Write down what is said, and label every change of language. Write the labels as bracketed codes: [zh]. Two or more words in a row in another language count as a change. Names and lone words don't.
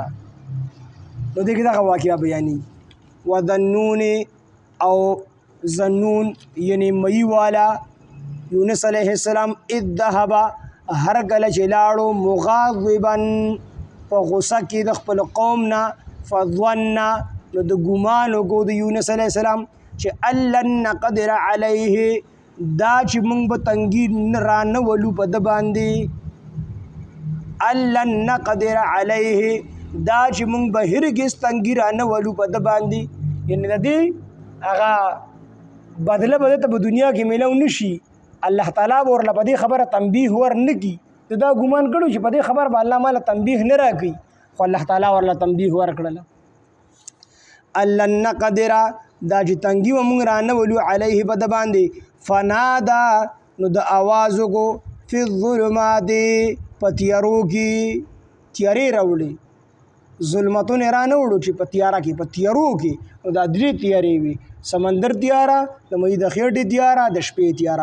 [ps] نو دې کې دغه واقعه بیانېږي. وذنون او ذنون یعنې مئی والا یونس [ar] علیه السلام اذ ذهب [ps] هر کله چې لاړو مغاضبا په غوسه کې د خپل قوم نه، فظن نو د ګمان وکړو د یونس [ar] علیه السلام [ps] چې [ar] ان لن نقدر علیه [ps] دا چې موږ به تنګي را نه ولو په ده باندې، [ar] ان لن نقدر علیه [ps] دا چې موږ به هرګز تنګي را نه ولو په ده باندې. یعنې د دې هغه بدله به ده ته په دنیا کې میلو نه شي. الله تعالی به ورله په دې خبره تنبیه ور نه کړي. د دا ګمان کړو چې په دې خبره به الله ماله تنبیه نه راکوي، خو الله تعالی ورله تنبیه ورکړله. [ar] ان لن نقدر [ps] دا چې تنګي به موږ را نه ولو علیه په ده باندې. فنادا نو د آواز وکړو [ar] فی الظلمات [ps] په تیارو کې، تیارې راوړي، ظلمتونه را نه وړو چې په تیاره کې، په تیارو کې. نو دا درې تیارې وي، سمندر تیاره، د مئی د خېټې تیاره، د شپې تیاره.